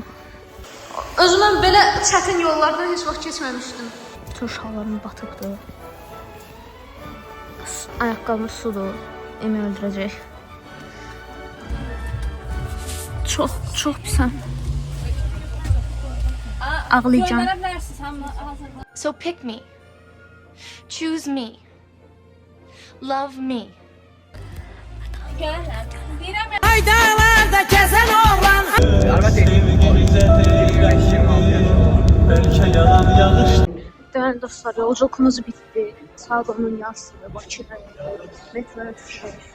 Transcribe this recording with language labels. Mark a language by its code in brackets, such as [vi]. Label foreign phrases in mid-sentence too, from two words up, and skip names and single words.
[az] Özümdən belə çətin yollardan heç vaxt keçməmişdim. Bütün şalvarım batıqdır. Ayaqqabım sudur. Emi öldürəcək. Çox pisəm. Ağlayacağım. [en] So pick me. Choose me. Love me. [az] Ay dağlarda gezen oğlan. [tr] Değerli dostlar, yolculukımuz bitti. [az] Saat onun yarısıdır. Bakıda metroya düşürük.